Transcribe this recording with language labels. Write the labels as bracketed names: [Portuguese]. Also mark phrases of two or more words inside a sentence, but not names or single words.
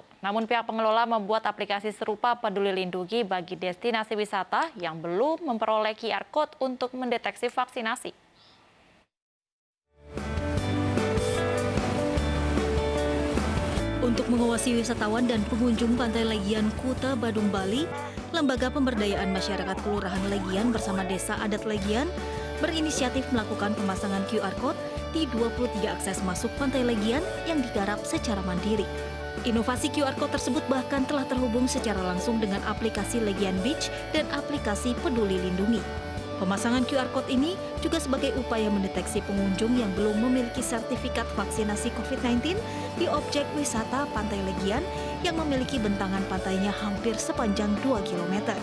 [Indonesian] Namun pihak pengelola membuat aplikasi serupa Peduli Lindungi bagi destinasi wisata yang belum memperoleh QR Code untuk mendeteksi vaksinasi. Untuk mengawasi wisatawan dan pengunjung Pantai Legian Kuta Badung, Bali, Lembaga Pemberdayaan Masyarakat Kelurahan Legian bersama Desa Adat Legian berinisiatif melakukan pemasangan QR Code di 23 akses masuk Pantai Legian yang digarap secara mandiri. Inovasi QR Code tersebut bahkan telah terhubung secara langsung dengan aplikasi Legian Beach dan aplikasi Peduli Lindungi. Pemasangan QR Code ini juga sebagai upaya mendeteksi pengunjung yang belum memiliki sertifikat vaksinasi COVID-19 di objek wisata Pantai Legian yang memiliki bentangan pantainya hampir sepanjang 2 km.